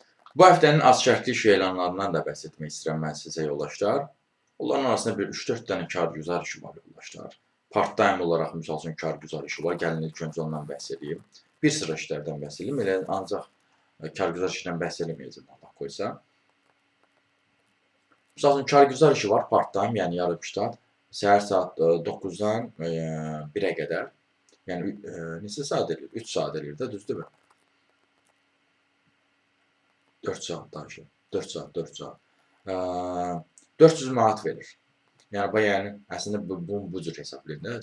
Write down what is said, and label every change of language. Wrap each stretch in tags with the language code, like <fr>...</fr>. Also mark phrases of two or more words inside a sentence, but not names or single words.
<az>Bu həftənin az şərtli iş elanlarından da bəhs etmək istəyirəm mən sizə yoldaşlar. Onların arasında bir 3-4 dənə kargüzar işi var yoldaşlar. Part-time olaraq misal üçün kargüzar işi var. Gəlin ilk öncə ondan bəhs edeyim. Bir sıra işlərdən bəhs edeyim. Elə ancaq kargüzar işindən bəhs eləməyəcəm Allah qoysa. Misal üçün kargüzar işi var part-time, yəni yarım ştat. Səhər saat 9-dan 1-ə qədər. Yəni neçə saat eləyir? 3 saat eləyir də, düzdürmü? 4 saat danışır. 4 saat, 4 saat. 400 manat verir. Yəni əslində bu cür hesablayın da.</az>